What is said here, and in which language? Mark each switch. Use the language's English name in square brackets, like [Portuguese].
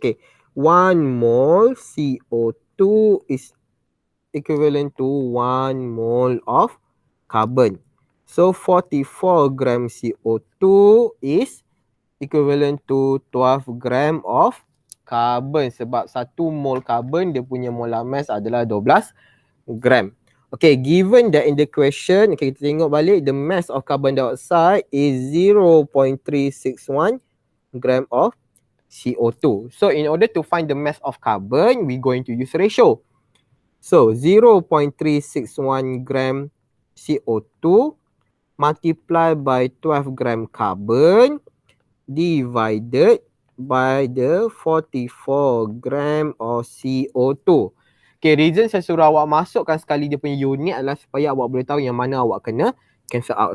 [English] Okay, 1 mole CO2 is equivalent to 1 mole of carbon. So 44 gram CO2 is equivalent to 12 gram of carbon. [Malay] Sebab 1 mole carbon dia punya molar mass adalah 12 gram. [English] Okay, given that in the question, okay, [Malay] kita tengok balik, [English] the mass of carbon dioxide is 0.361 gram of CO2. So in order to find the mass of carbon, we're going to use ratio. So 0.361 gram CO2 multiplied by 12 gram carbon divided by the 44 gram of CO2. [Malay] Okay, reason saya suruh awak masukkan sekali dia punya unit adalah supaya awak boleh tahu yang mana awak kena [English] cancel out.